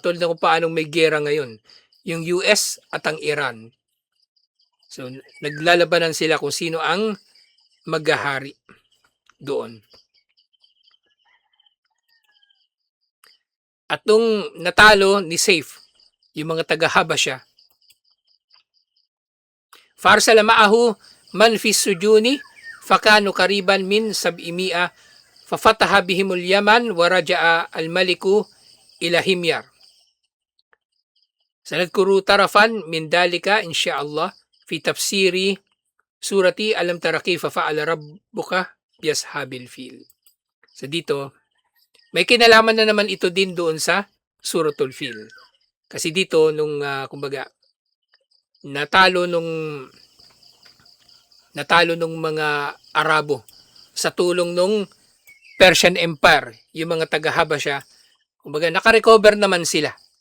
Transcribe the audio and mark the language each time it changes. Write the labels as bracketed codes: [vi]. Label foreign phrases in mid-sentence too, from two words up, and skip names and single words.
[tl] Katulad ng kung paanong may gera ngayon, yung US at ang Iran. So, naglalabanan sila kung sino ang maghahari doon. At nung natalo ni Saif, yung mga taga-Habasha, [ar] فأرسل معه من في السجون فكانوا قريبا من سبعمائة ففتح بهم اليمن ورجع الملك إلى حمير. سنذكر طرفا من ذلك إن شاء الله في تفسير سورة ألم تر كيف فعل ربك بأصحاب الفيل. [tl] So dito, may kinalaman na naman ito din doon sa Suratul Fil. Kasi dito nung kumbaga natalo nung mga Arabo sa tulong nung [en] Persian Empire, [tl] yung mga taga-Habasha, kumbaga naka-recover naman sila.